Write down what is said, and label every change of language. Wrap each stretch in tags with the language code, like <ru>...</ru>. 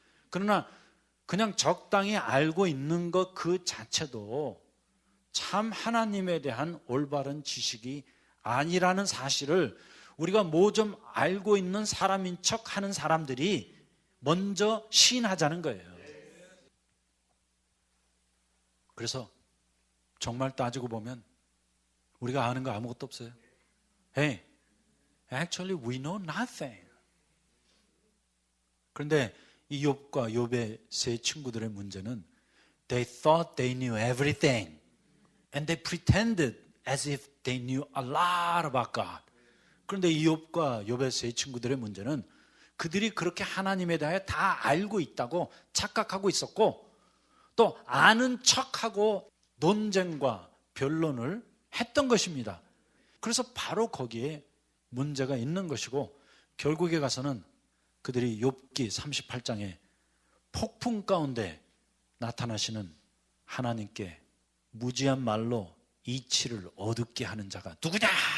<ko>그러나 그냥 적당히 알고 있는 것 그 자체도 참 하나님에 대한 올바른 지식이 아니라는 사실을 우리가 뭐 좀 알고 있는 사람인 척 하는 사람들이 먼저 시인하자는 거예요. 그래서 정말 따지고 보면 우리가 아는 거 아무것도 없어요.</ko> <en>Hey, actually we know nothing.</en> <ko>그런데 이 욥과 욥의 세 친구들의 문제는</ko> <en>They thought they knew everything and they pretended as if they knew a lot about God.</en> <ko>그런데 이 욥과 욥의 세 친구들의 문제는 그들이 그렇게 하나님에 대해 다 알고 있다고 착각하고 있었고 또 아는 척하고 논쟁과 변론을 했던 것입니다. 그래서 바로 거기에 문제가 있는 것이고 결국에 가서는 그들이 욥기 38장에 폭풍 가운데 나타나시는 하나님께 무지한 말로 이치를 어둡게 하는 자가 누구냐?</ko>